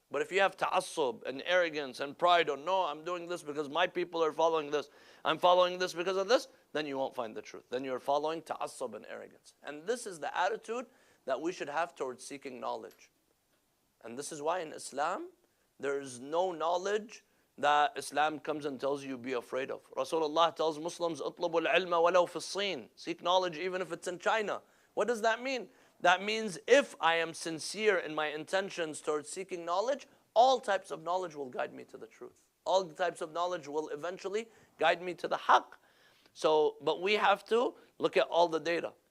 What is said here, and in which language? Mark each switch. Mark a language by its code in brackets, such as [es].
[en] But if you have ta'assub and arrogance and pride, or no, I'm doing this because my people are following this, I'm following this because of this, then you won't find the truth. Then you're following ta'assub and arrogance. And this is the attitude that we should have towards seeking knowledge. And this is why in Islam, there is no knowledge that Islam comes and tells you be afraid of. [ar] Rasulullah [en] tells Muslims, [ar] اطلبوا العلم ولو في الصين. [en] Seek knowledge even if it's in China. What does that mean? That means if I am sincere in my intentions towards seeking knowledge, all types of knowledge will guide me to the truth. All types of knowledge will eventually guide me to the haqq. So, but we have to look at all the data.